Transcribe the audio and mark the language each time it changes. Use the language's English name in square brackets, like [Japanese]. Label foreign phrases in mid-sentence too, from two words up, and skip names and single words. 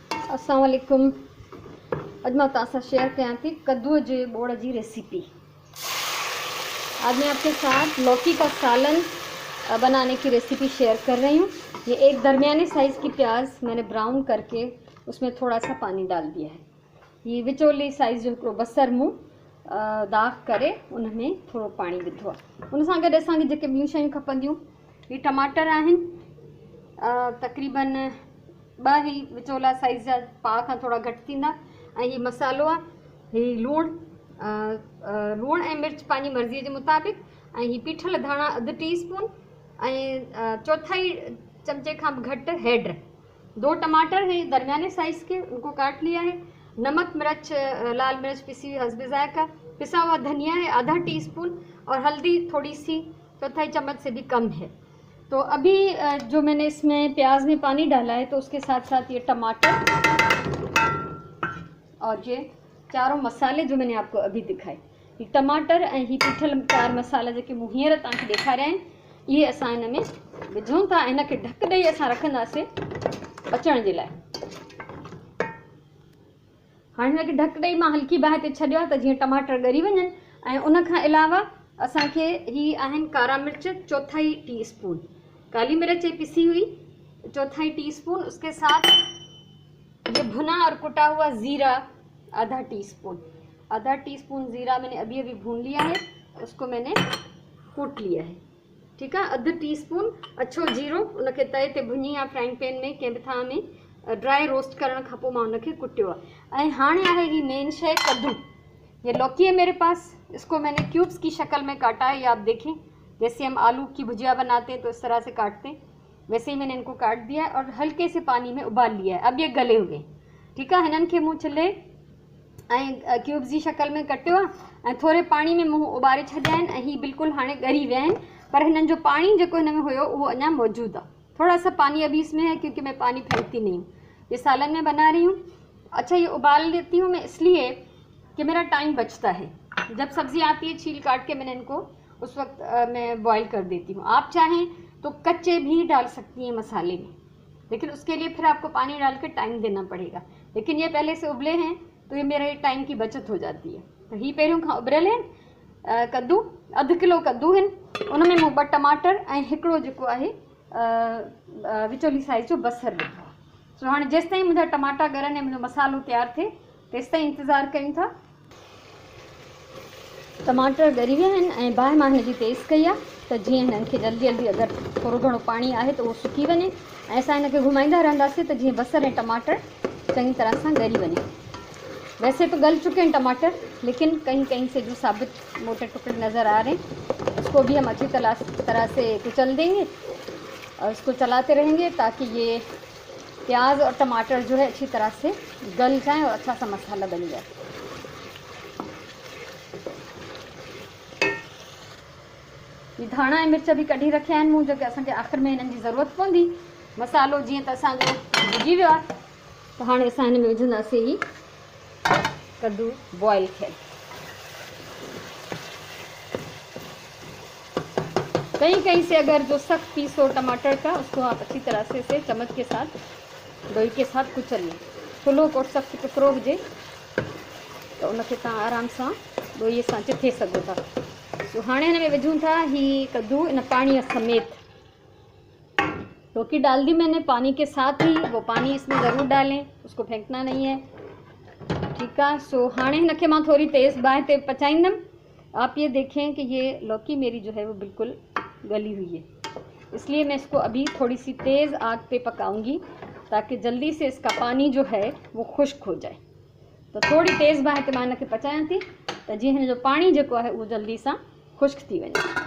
[Arabic] السلام عليكم. [Sindhi] अज मैं तव्हां सां शेयर कयां थी कद्दू जे बोड़ की रेसिपी। [Urdu] آج میں آپ کے ساتھ لوکی کا سالن بنانے کی ریسیپی شیئر کر رہی ہوں. یہ ایک درمیانے سائز کی پیاز میں نے براؤن کر کے اس میں تھوڑا سا پانی ڈال دیا ہے. [Sindhi] ये विचोली साइज़ जो बसर मूं दाग करे उनमें थोड़ा पानी विधो आहे। उन सां गॾु असांखे जेके ॿियूं शयूं खपंदियूं, ये टमाटर आहिनि तक़रीबन 2 ही विचोला साइज़ जा, पाव खां थोड़ा घटि थींदा। ऐं हीउ मसालो आहे, हीउ लूणु ऐं मिर्च पंहिंजी मर्ज़ीअ जे मुताबिक़। ऐं हीउ पीठल धाणा 1/2 टीस्पून ऐं चौथाई चमचे खां भी घट हैड। [Urdu] 2 ٹماٹر ہیں درمیانے سائز کے، ان کو کاٹ لیا ہے. نمک مرچ لال مرچ پسی ہوئی حسب ذائقہ، پسا ہوا دھنیا ہے آدھا ٹی اسپون، اور ہلدی تھوڑی سی چوتھائی چمچ سے بھی کم ہے. تو ابھی جو میں نے اس میں پیاز میں پانی ڈالا ہے، تو اس کے ساتھ ساتھ یہ ٹماٹر اور یہ چاروں مسالے جو میں نے آپ کو ابھی دکھائے, [Sindhi] ये टमाटर ऐं ही पीठल 4 मसाला जो मूं हींअर तव्हांखे ॾेखारिया आहिनि, ये असां हिन में विझूं था। इन खे ढक ॾेई असां रखंदासीं पचण जे लाइ। हाणे हिन खे ढक ॾेई मां हल्की बाहि ते छॾियो आहे त जीअं टमाटर ॻरी वञनि। ऐं उन खां अलावा असांखे ही आहिनि कारा मिर्च चौथाई टीस्पून, [Urdu] کالی مرچ پسی ہوئی چوتھائی ٹی اسپون، اس کے ساتھ یہ بھنا اور کٹا ہوا زیرہ آدھا ٹی اسپون زیرہ میں نے ابھی بھون لیا ہے، اس کو میں نے کوٹ لیا ہے. ٹھیک ہے, [Sindhi] 1/2 टीस्पून अच्छो जीरो उनके तए ते भुनी या [English] frying pan [Sindhi] में कंहिं बि थां में [English] dry roast [Sindhi] करण खां पोइ मां उनके कुटियो आहे। ऐं हाणे आहे ही मेन शइ कद्दू। [Urdu] یہ لوکی ہے میرے پاس، اس کو میں نے کیوبز کی شکل میں کاٹا ہے. یہ آپ دیکھیں، جیسے ہم آلو کی بھجیا بناتے ہیں تو اس طرح سے کاٹتے ہیں، ویسے ہی میں نے ان کو کاٹ دیا ہے اور ہلکے سے پانی میں ابال لیا ہے. اب یہ گلے ہوئے۔ ٹھیک ہے, हिनन के मूं छिले ऐं کیوبز کی شکل میں कटियो आहे ऐं थोड़े पानी में मूं उबारे छॾिया आहिनि। ऐं ही बिल्कुल हाणे ॻरी विया आहिनि, पर हिनन जो पानी जो हिन में हुयो वो अञा मौजूद आहे। تھوڑا سا پانی ابھی اس میں ہے کیونکہ میں پانی پھینکتی نہیں ہوں، یہ سالن میں بنا رہی ہوں. اچھا، یہ ابال لیتی ہوں میں اس لیے کہ میرا ٹائم بچتا ہے. جب سبزی آتی ہے چھیل کاٹ کے میں نے ان کو اس وقت میں بوائل کر دیتی ہوں. آپ چاہیں تو کچے بھی ڈال سکتی ہیں مسالے میں، لیکن اس کے لیے پھر آپ کو پانی ڈال کے ٹائم دینا پڑے گا. لیکن یہ پہلے سے ابلے ہیں تو یہ میرے ٹائم کی بچت ہو جاتی ہے. [Sindhi] तो ही पहिरियों खां उबरियल आहिनि कद्दू, 1/2 किलो कद्दू आहिनि, उनमें मूं 2 टमाटर ऐं हिकिड़ो जेको आहे विचोली साइज़ जो बसर विधो आहे। सो हाणे जेसि ताईं मुंहिंजा टमाटा ॻरनि ऐं मुंहिंजो मसालो तयारु थिए तेसि ताईं इंतज़ारु कयूं था। टमाटर ॻरी विया आहिनि ऐं बाहि मां हिन जी तेज़ कई आहे त जीअं हिननि खे जल्दी जल्दी अगरि थोरो घणो पाणी आहे त उहो सुकी वञे। ऐं असां हिन खे घुमाईंदा रहंदासीं त जीअं बसर ऐं टमाटर चङी तरह सां ॻरी वञे। [Urdu] ویسے تو گل چکے ہیں ٹماٹر، لیکن کہیں کہیں سے جو ثابت موٹے ٹکڑے نظر آ رہے ہیں، اس کو بھی ہم اچھی طرح سے کچل دیں گے اور اس کو چلاتے رہیں گے تاکہ یہ پیاز اور ٹماٹر جو ہے اچھی طرح سے گل جائیں اور اچھا سا مسالا بن جائے. [Sindhi] ये धाणा ऐं मिर्च भी कढी रखिया आहिनि मूं, जो कि असांखे आख़िर में हिननि जी ज़रूरत पवंदी। मसालो जीअं त असांजो भुॼी वियो आहे, त हाणे असां हिन में विझंदासीं ही कद्दू बॉयल थियल। [Urdu] کہیں کہیں سے اگر جو سخت پیس ہو ٹماٹر کا، اس کو آپ اچھی طرح سے اسے چمچ کے ساتھ ڈوئی کے ساتھ کچل لیں. [Sindhi] थुल्हो को सख्त किकरो हुजे तो उनखे तव्हां आराम सां दोईअ सां चिथे सघो था। तो हाणे हिन में विझूं था ही कद्दू इन पानी समेत। [Urdu] لوکی ڈال دی میں نے پانی کے ساتھ ہی، وہ پانی اس میں ضرور ڈالیں، اس کو پھینکنا نہیں ہے. ٹھیک ہے, [Sindhi] सो हाणे हिन खे मां थोड़ी तेज़ बाहि ते पचाईंदमि। [Urdu] آپ یہ دیکھیں کہ یہ لوکی میری جو ہے وہ بالکل گلی ہوئی ہے، اس لیے میں اس کو ابھی تھوڑی سی تیز آگ پہ پکاؤں گی تاکہ جلدی سے اس کا پانی جو ہے وہ خشک ہو جائے. [Sindhi] तो थोड़ी तेज़ बाहि ते मां हिन खे पचायां थी त जीअं हिन जो पानी जेको आहे उहो जल्दी सां खुश्क थी वञे।